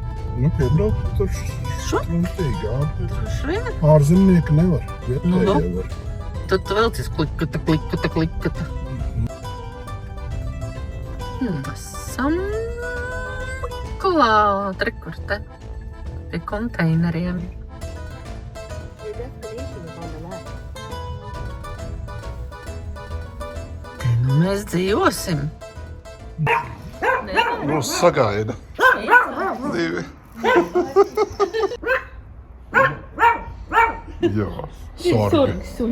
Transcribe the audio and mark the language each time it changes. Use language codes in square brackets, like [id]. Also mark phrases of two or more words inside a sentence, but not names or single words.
[lv] Nu, piebraukt tur šruntīgi, jā. Droši vien. Ārzemnieki nevar. Vietējie var. Tad tu velcies klikata. Esam klāt, rekurte, pie konteineriem. [en] Your destination is on the left. [lv] Te nu mēs dzīvosim. Mūs sagaida. Divi. Jā, sorgi.